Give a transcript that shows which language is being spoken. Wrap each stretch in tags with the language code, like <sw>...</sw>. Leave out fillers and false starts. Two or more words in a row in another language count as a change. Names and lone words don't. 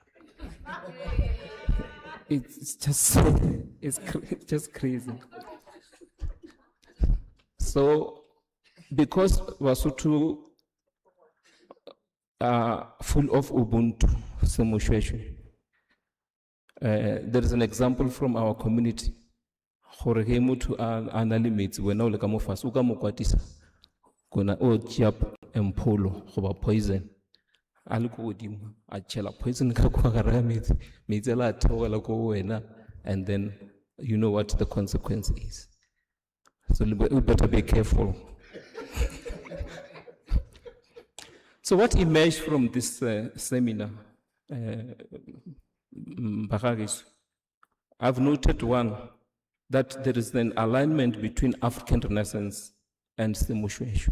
<en>It's just crazy. So, because Lesotho are full of Ubuntu, SeMOSHOESHOE, there is an example from our community.</en> <nso>Gore ge motho a na le metsi wena o le ka mo fase o ka mo kwatisa kona o tšea empholo goba poison a le ko godimo a tšhela poison ka kwa gare ga metsi a la a theogela ko wena,</nso> <en>and then you know what the consequence is. So we better be careful. So what emerged from this seminar, I've noted one, that there is an alignment between African Renaissance and SeMOSHOESHOE.</en>